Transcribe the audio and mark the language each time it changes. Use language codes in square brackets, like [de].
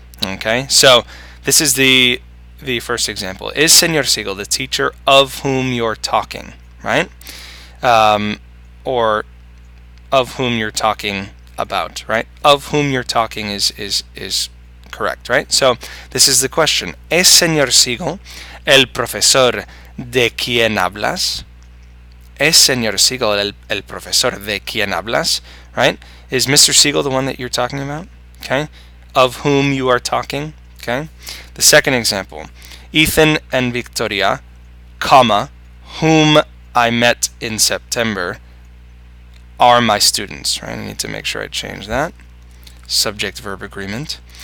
[en] Okay, so this is the first example. Is Señor Siegel the teacher of whom you're talking, right? Or of whom you're talking about, right? Of whom you're talking is correct, right? So this is the question. [es] ¿Es Señor Siegel el profesor de quien hablas? ¿Es Señor Siegel el profesor de quien hablas? [en] Right? Is Mr. Siegel the one that you're talking about? Okay. Of whom you are talking? Okay. The second example. Ethan and Victoria, comma, whom I met in September, are my students. Right? I need to make sure I change that. Subject-verb agreement.